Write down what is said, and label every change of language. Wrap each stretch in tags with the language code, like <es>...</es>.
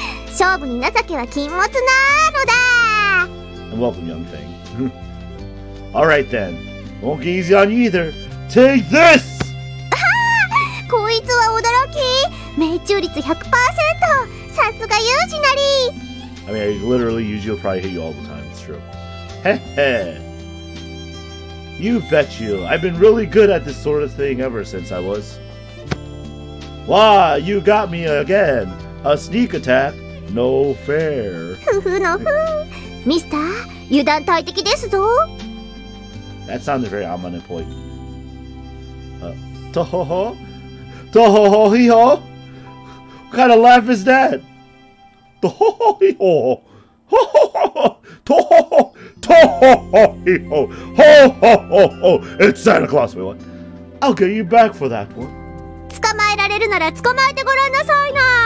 <ja>勝負に情けは禁物なのだ。</ja> <en>And welcome, young thing. Alright then. Won't get easy on you either. Take this!</en> <ja>こいつは驚き。命中率 100%。さすがユージなり。</ja> <en>I mean, literally, Yuji will probably hit you all the time. It's true. Heh heh. You bet you. I've been really good at this sort of thing ever since I was. Wow, you got me again. A sneak attack. No fair.</en> <ja>ふふのふ。ミスター、油断大敵ですぞ。</ja> <en>That sounded very omnipotent. Tohoho? Tohoho hee ho? What kind of laugh is that? Tohoho hee ho? Ho ho ho! Tohoho! Tohoho hee ho! Ho ho ho ho! It's Santa Claus, wait, what? I'll get you back for that one.</en> <ja>捕まえられるなら捕まえてごらんなさいな。</ja>